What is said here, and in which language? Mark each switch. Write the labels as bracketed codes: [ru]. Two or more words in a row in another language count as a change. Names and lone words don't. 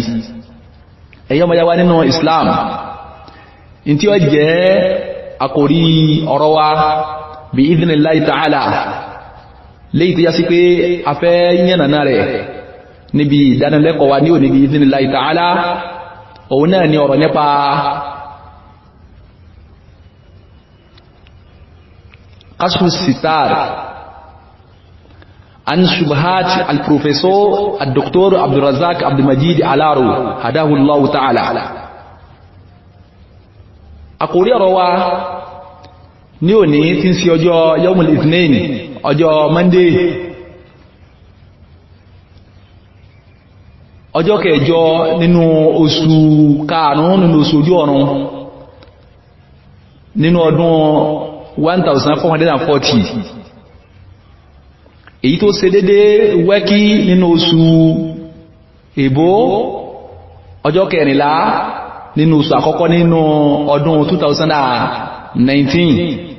[yo] ẹ̀yọ́ ọmọ yàwá nínú Islam ntí ó jẹ́ àkòrí ọ̀rọ̀ wa [ar] بإذن الله تعالى [yo] léyìí tó yá sí pé a fẹ́ yànnàná rẹ̀ níbi ìdánilẹ́kọ̀ọ́ wa ní òní [ar] بإذن الله تعالى [yo] òun náà ni ọ̀rọ̀ nípa [ar] كشف الستار عن شبهات البروفيسور الدكتور Abdul Razak Abdul Majid Alaro هداه الله تعالى. [yo] àkórí ọ̀rọ̀ wa ní òní tí ń sí ọjọ́ [ar] يوم الاثنين [yo] ọjọ́ Monday ọjọ́ kẹjọ nínú oṣù karùn-ún nínú oṣù ojú ọ̀run nínú ọdún 1440 èyí tó ṣe dédé wẹ́kí nínú oṣù Èbó ọjọ́ 14 nínú oṣù àkọ́kọ́ nínú ọdún 2019.